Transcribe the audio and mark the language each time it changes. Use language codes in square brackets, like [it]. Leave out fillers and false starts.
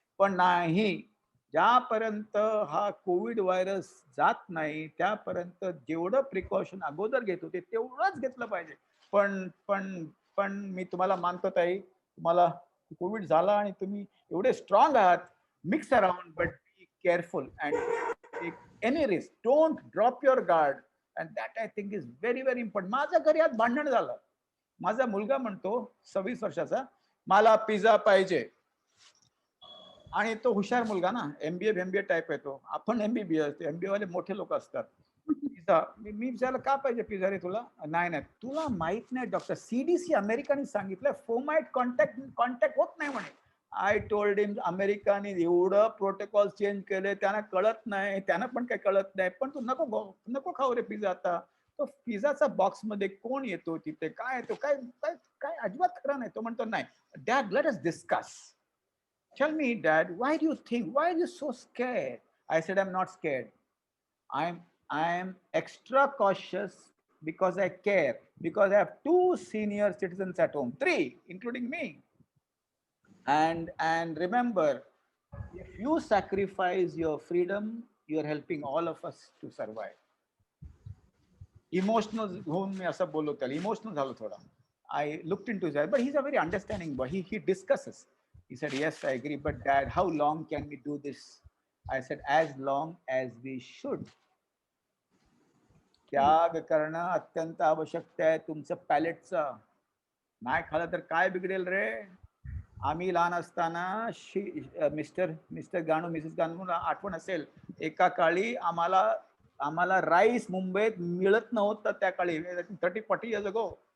[mr] पण नाही, ज्यापर्यंत हा कोविड व्हायरस जात नाही त्यापर्यंत जेवढं प्रिकॉशन अगोदर घेत होते तेवढंच घेतलं पाहिजे. पण पण पण मी तुम्हाला मानतो ताई, तुम्हाला कोविड झाला आणि तुम्ही एवढे स्ट्रॉंग आहात. [en] Mix around but be careful and any risk. Don't drop your guard and that I think is very very important. [mr] माझ्या घरी आज भांडण झालं. माझा मुलगा म्हणतो 26 वर्षाचा, मला पिझ्झा पाहिजे. आणि तो हुशार मुलगा ना, एमबीए टाईप आहे तो. आपण एमबीबीएस, एमबीए वाले मोठे लोक असतात. पिझ्झा, मी विचारलं का पाहिजे पिझ्झा रे तुला? नाही तुला माहित नाही डॉक्टर, CDC अमेरिकाने सांगितलं फोमाइट कॉन्टॅक्ट होत नाही म्हणे. [en] I told him [mr] अमेरिकाने एवढं प्रोटोकॉल चेंज केले, त्यांना कळत नाही, त्यांना पण काही कळत नाही. पण तू नको खाऊ रे पिझ्झा. आता तो पिझ्झाचा बॉक्स मध्ये कोण येतो तिथे, काय येतो, काय काय काय अजिबात खरं नाही. तो म्हणतो नाही dad, [en] Let us discuss. Tell me, Dad, why do you think? Why are you so scared? I said, I'm not scared. I'm extra cautious because I care. Because I have 2 senior citizens at home, 3, including me. And remember, if you sacrifice your freedom, you are helping all of us to survive. [mr] Emotional होऊन मी असं बोललो त्याला, emotional झालो थोडा. [en] I looked into his eyes, but he's a very understanding boy. He discusses. He said, yes, I agree, but Dad, how long can we do this? I said, as long as we should. [mr] त्याग करणं अत्यंत आवश्यक आहे तुमचं पॅलेटचं. नाही खाल्लं तर काय बिघडेल रे? आम्ही लहान असताना मिस्टर गाणू, मिसेस गाणू आठवण असेल, एका काळी आम्हाला राईस मुंबईत मिळत नव्हतं त्या काळी, [en] 30-40 years ago.